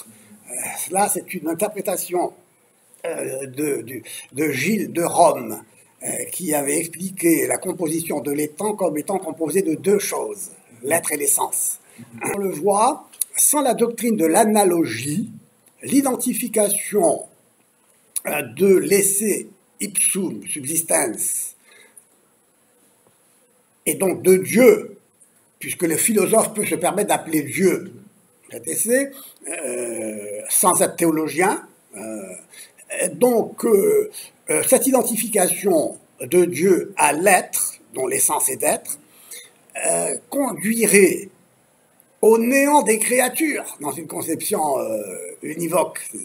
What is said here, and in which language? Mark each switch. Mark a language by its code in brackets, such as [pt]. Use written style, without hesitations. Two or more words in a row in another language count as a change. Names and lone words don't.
[fr] Cela, c'est une interprétation de Gilles de Rome, qui avait expliqué la composition de l'étant comme étant composé de deux choses, l'être et l'essence. On le voit, sans la doctrine de l'analogie, l'identification de l' [la] esse ipsum subsistens [fr] et donc de Dieu, puisque le philosophe peut se permettre d'appeler Dieu cet essai, sans être théologien, Cette identification de Dieu à l'être, dont l'essence est d'être, conduirait au néant des créatures, dans une conception univoque.